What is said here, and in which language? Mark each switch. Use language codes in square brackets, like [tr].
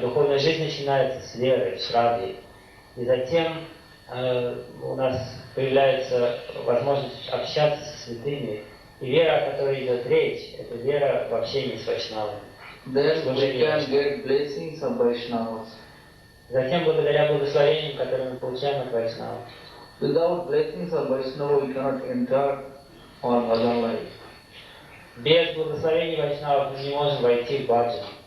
[ru] Духовная жизнь начинается с веры, шрадхи. И затем у нас появляется возможность общаться со святыми. И вера, о которой идет речь, это вера в общении с Вайшнавами. [en] Then we can get blessings of Vaishnavas. [ru] Затем, благодаря благословениям, которые мы получаем от Вайшнавов. [en] Without blessings of Vaishnava, we cannot enter our bhajan life. [ru] Без благословений Вайшнавов мы не можем войти в баджан.